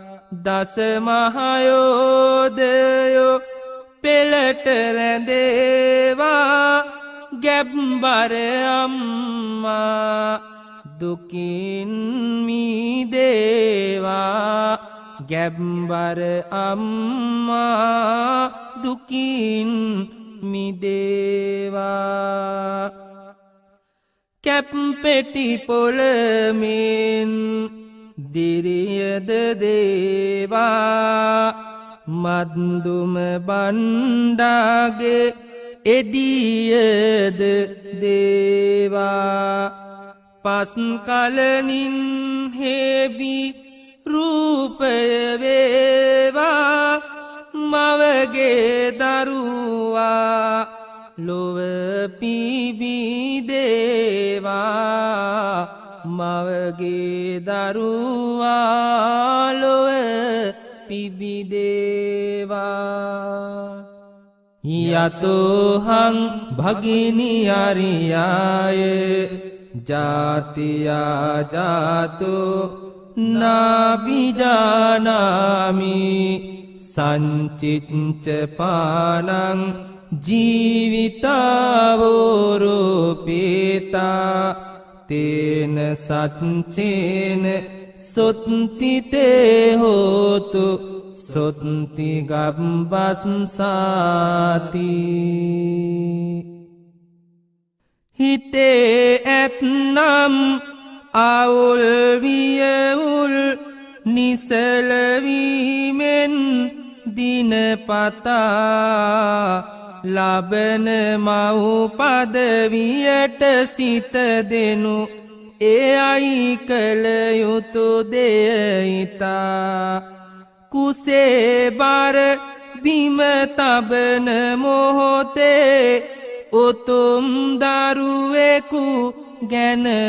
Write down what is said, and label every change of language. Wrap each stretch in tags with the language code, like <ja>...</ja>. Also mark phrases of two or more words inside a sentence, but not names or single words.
<si>දසමහයෝදයෝ පෙළට රැඳේවා ගැබ්බර අම්මා දුකින් මිදේවා ගැබ්බර අම්මා දුකින් මිදේවා කැප්පෙටි පොළමෙන් දිරියද දේවා මද්දුම බණ්ඩාගේ එඩියද දේවා පස් කලනින් හේබි රූපය වේවා මවගේ දරුවා ලොව පිබිදේවා මවගේ දරුවා ලොව පිබිදේවා</si> <pi>යතෝහං භගිනියරියාය ජාතියා ජාතෝ නාබිජානාමි සංචිච්ච පානං ජීවිතාවෝරෝපේතා තේන සච්චේන සොත්තිතේ හෝතු සොත්ති ගබ්බස්සාති</pi> <si>හිතේ ඇත්නම් අවුල් වියවුල් නිසලවීමෙන් දිනපතා ලබන මව්පදවියට සිත දෙනු එයයි කළ යුතු දෙයිතා කුසේ බර බිම තබන මොහොතේ උතුම් දරුවෙකු ගැන</si>